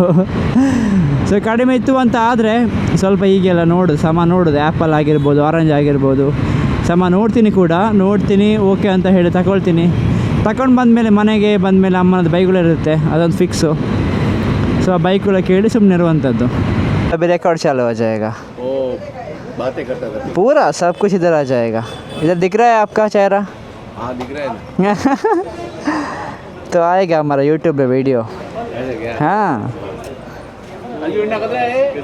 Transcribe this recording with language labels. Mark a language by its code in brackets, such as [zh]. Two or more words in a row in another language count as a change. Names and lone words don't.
[kn] ಸೊ ಕಡಿಮೆ ಇತ್ತು ಅಂತ ಆದರೆ ಸ್ವಲ್ಪ ಹೀಗೆಲ್ಲ ನೋಡೋದು ಆ್ಯಪಲ್ ಆಗಿರ್ಬೋದು, ಆರೆಂಜ್ ಆಗಿರ್ಬೋದು, ನೋಡ್ತೀನಿ ಓಕೆ ಅಂತ ಹೇಳಿ ತಗೊಳ್ತೀನಿ. ತಗೊಂಡು ಬಂದಮೇಲೆ ಮನೆಗೆ ಬಂದಮೇಲೆ ಅಮ್ಮನದು ಬೈಕ್ಗಳಿರುತ್ತೆ, ಅದೊಂದು ಫಿಕ್ಸು. ಸೊ ಆ ಬೈಕ್ಗಳ ಕೇಳಿ ಸುಮ್ಮನೆ ಇರುವಂಥದ್ದು. [hi] अभी रिकॉर्ड चालू हो जाएगा, वो बातें करता था। पूरा सब कुछ इधर आ जाएगा. इधर दिख रहा है आपका चेहरा? हाँ दिख रहा है ना। तो आएगा हमारा यूट्यूब पे वीडियो. ऐसे क्या? हाँ अभी उड़ना कर रहा है।